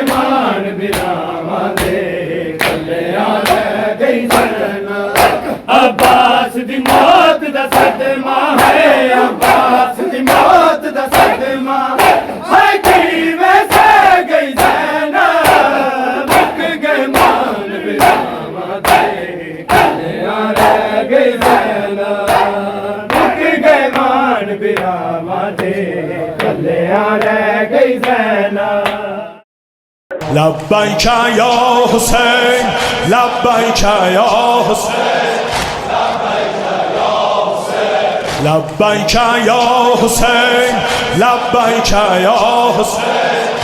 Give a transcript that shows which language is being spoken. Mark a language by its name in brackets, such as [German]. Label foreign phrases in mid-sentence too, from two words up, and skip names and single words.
[Punjabi] مان بیراما دے کلیا رہ گئی زینب عباس دی موت دا صدمہ ہے عباس دی موت دا صدمہ ہے کیویں سہہ گئی زینب مک گئے مان بیراما دے کلیا رہ گئی زینب مک گئے مان بیراما دے کلیا رہ گئی زینب [Arabic] لبیک یا حسین لبیک یا حسین لبیک یا حسین لبیک یا حسین